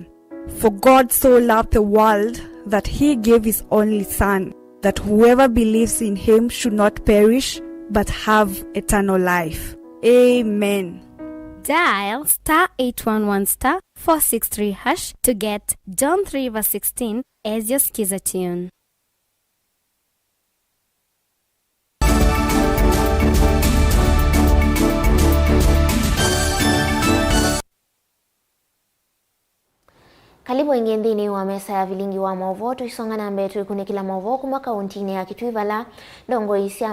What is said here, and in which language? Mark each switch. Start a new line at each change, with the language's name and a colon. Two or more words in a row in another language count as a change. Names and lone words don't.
English: For God so loved the world that he gave his only son, that whoever believes in him should not perish but have eternal life. Amen. Dial *811*463# to get John 3:16 as your skiza tune.
Kamba: Karibu ingendini wa mesa ya Vilingi wa Mauvoo tuisonga na mbetu ikunikila Mauvoo kuma kauntini ya Kitui vala ndongoi sia